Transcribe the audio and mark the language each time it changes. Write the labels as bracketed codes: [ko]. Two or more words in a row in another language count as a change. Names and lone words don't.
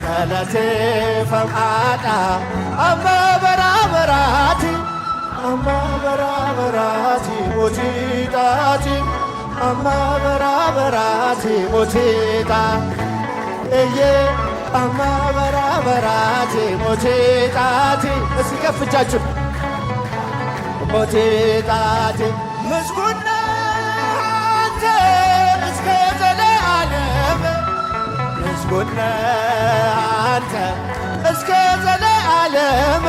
[om] galate fam'aadha amma baraabaraati amma baraabaraati mootiidhaati amma baraabaraati mootiidha eeyyee amma baraabaraati mootiidhaati [am] እስኪ ከፍ እጃችሁ mootiidhaati ምስጉን ነህ አንተ እስከ ዘለዓለም ምስጉን ነህ አንተ እስከ ዘለዓለም